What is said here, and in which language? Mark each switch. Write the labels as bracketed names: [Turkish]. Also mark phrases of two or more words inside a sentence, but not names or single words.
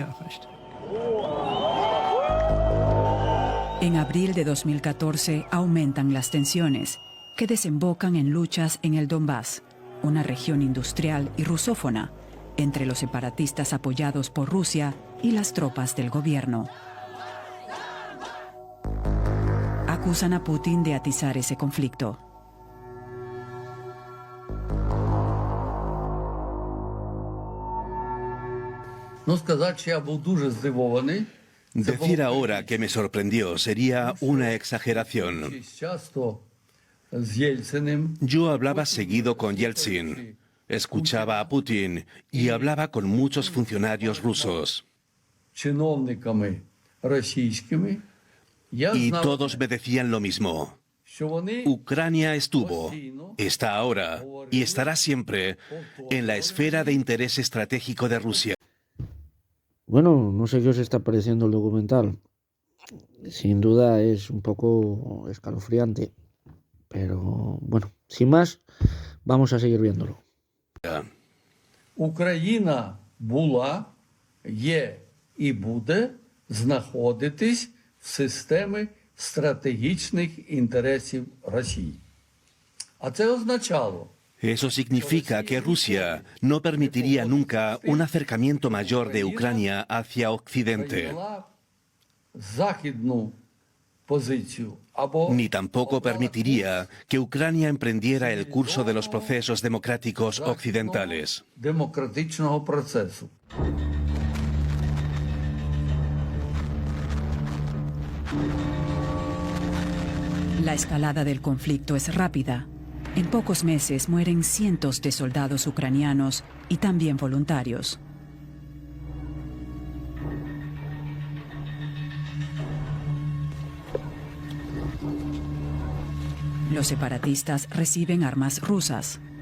[Spanish] En abril de 2014 aumentan las tensiones, que desembocan en luchas en el Donbass, una región industrial y rusófona, entre los separatistas apoyados por Rusia y las tropas del gobierno. Acusan a Putin de atizar ese conflicto. [Ukrainian] Ну, сказати, що я був дуже здивований. [Spanish] Decir ahora que me sorprendió sería una exageración. [Ukrainian] Часто з Єльциним. [Spanish] Yo hablaba seguido con Yeltsin, escuchaba a Putin y hablaba con muchos funcionarios rusos. [Ukrainian] Чиновниками російськими. Я [Spanish] Y [Ukrainian] знав, [Spanish] todos me decían lo mismo. [Ukrainian] що вони [Spanish] Ucrania estuvo, está ahora y estará siempre en la esfera de interés estratégico de Rusia. Bueno, no sé qué os está pareciendo el documental. Sin duda es un poco escalofriante. Pero bueno, sin más, vamos a seguir viéndolo. [Ukrainian] Україна була, є і буде знаходитись в системі стратегічних інтересів Росії. А це означало, [Spanish] Eso significa que Rusia no permitiría nunca un acercamiento mayor de Ucrania hacia Occidente, [Ukrainian] прийняла західну позицію або [Spanish] ni tampoco permitiría que Ucrania emprendiera el curso de los procesos democráticos occidentales. [Ukrainian] демократичного процесу. [Spanish] La escalada del conflicto es rápida. En pocos meses mueren cientos de soldados ucranianos y también voluntarios. Los separatistas reciben armas rusas.